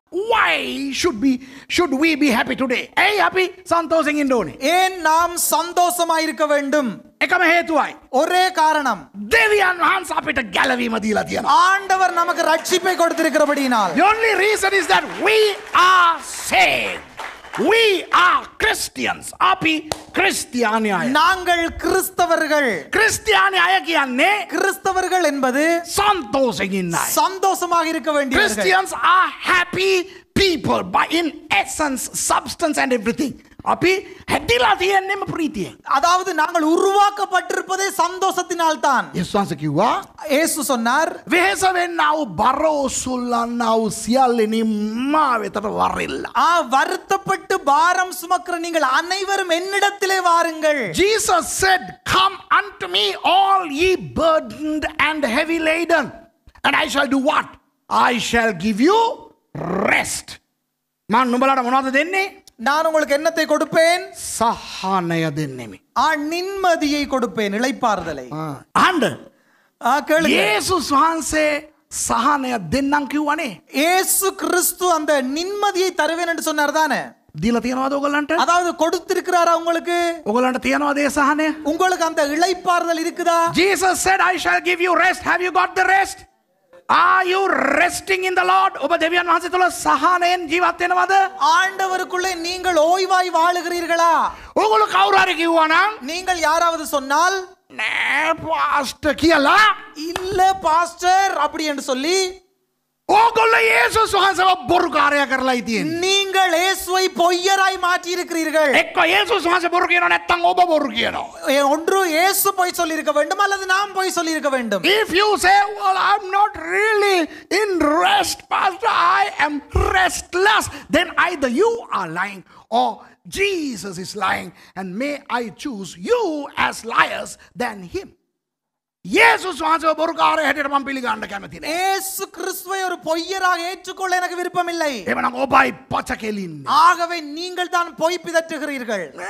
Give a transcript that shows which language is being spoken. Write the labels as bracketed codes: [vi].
[en] why should we be happy today? Hey, happy [si] සන්තෝෂෙන් ඉන්න ඕනේ. [ta] ஏன் நாம் சந்தோஷமாய் இருக்க வேண்டும்? [si] එකම හේතුවයි. [ta] ஒரே காரணம், [si] දෙවියන් වහන්සේ අපිට ගැලවීම දීලා තියෙනවා. [ta] ஆண்டவர் நமக்கு ரட்சிப்பை கொடுத்திருக்கிறபடியினால். [en] The only reason is that we are saved. We are Christians. [si] අපි ක්‍රිස්තියානි අය. [ta] நாங்கள் கிறிஸ்தவர்கள். [si] ක්‍රිස්තියානි අය කියන්නේ [ta] கிறிஸ்தவர்கள் என்பது [si] සන්තෝෂෙන් ඉන්න අය. [ta] சந்தோஷமாக இருக்க வேண்டியவர்கள். [en] Christians are happy people by in essence, substance and everything. [si] අපි හැදිලා තියෙන්නේම ප්‍රීතියෙන්. [ta] அதாவது நாங்கள் உருவாக்கப்பட்டிருப்பதே சந்தோஷத்தினால் தான். [si] යේසුස් වහන්සේ කිව්වා [ta] இயேசு சொன்னார், [si] වෙහෙස වෙන්නා වූ බර ඔසුලන්නා වූ සියල්ලෙනි මා වෙතට වරෙල්ල. [ta] வருத்தப்பட்டு பாரம் சுமக்கிற நீங்கள் அனைவரும் என்னிடத்திலே வாருங்கள். [en] Jesus said, come unto me all ye burdened and heavy laden, and I shall do what? I shall give you rest. [si] මම නුඹලාට මොනවද දෙන්නේ? [ta] நான் உங்களுக்கு என்னத்தை கொடுப்பேன்? [si] සහනය දෙන්නෙමි. [ta] நிம்மதியை கொடுப்பேன், இளைப்பாறுதலை. [si] අහන්න. [ta] கேளுங்க. [si] යේසුස් වහන්සේ සහනය දෙන්නම් කිව්වනේ. [ta] இயேசு கிறிஸ்து அந்த நிம்மதியை தருவேன் என்று சொன்னார் தானே? [si] දීලා තියනවද ඔයගොල්ලන්ට? [ta] அதாவது கொடுத்திருக்கிறாரா உங்களுக்கு? [si] ඔයගොල්ලන්ට තියනවද ඒ සහනය? [ta] உங்களுக்கு அந்த இளைப்பாறுதல் இருக்குதா? [en] Jesus said, I shall give you rest. Have you got the rest? Are you resting in the Lord? [si] ඔබ දෙවියන් වහන්සේ තුළ සහනයෙන් ජීවත් වෙනවද? [ta] ஆண்டவருக்குள்ளே நீங்கள் ஓய்வாய் வாழுகிறீர்களா? [si] ඔයගොල්ලෝ කවුරු හරි කිව්වා නම් [ta] நீங்கள் யாராவது சொன்னால் [si] නෑ පාස්ටර් කියලා, [ta] இல்ல பாஸ்டர் அப்படி என்று சொல்லி [si] ඕගොල්ලෝ යේසුස් වහන්සේව බොරුකාරයා කරලායි තියෙන්නේ. [ta] நீங்கள் இயேசுவை பொய்யராய் மாற்றி இருக்கிறீர்கள். [si] එක්ක යේසුස් වහන්සේ බොරු කියනවා නැත්නම් ඔබ බොරු කියනවා. [ta] ஒன்று இயேசு பொய் சொல்லி இருக்க வேண்டும் அல்லது நாம் பொய் சொல்லி இருக்க வேண்டும். [en] If you say, well, I'm not really in rest, pastor, I am restless, then either you are lying or Jesus is lying, and may I choose you as liars than him. [si] යේසුස් වහන්සේ බොරුකාරයා හැටියට මම පිළිගන්න කැමති නෑ. [ta] இயேசு கிறிஸ்துவை ஒரு பொய்யராக ஏற்றுக்கொள்ள எனக்கு விருப்பம் இல்லை. [si] එවනම් ඔබයි පච කෙලින්නේ. [ta] ஆகவே நீங்கள் தான் பொய் பிதற்றுகிறீர்கள்.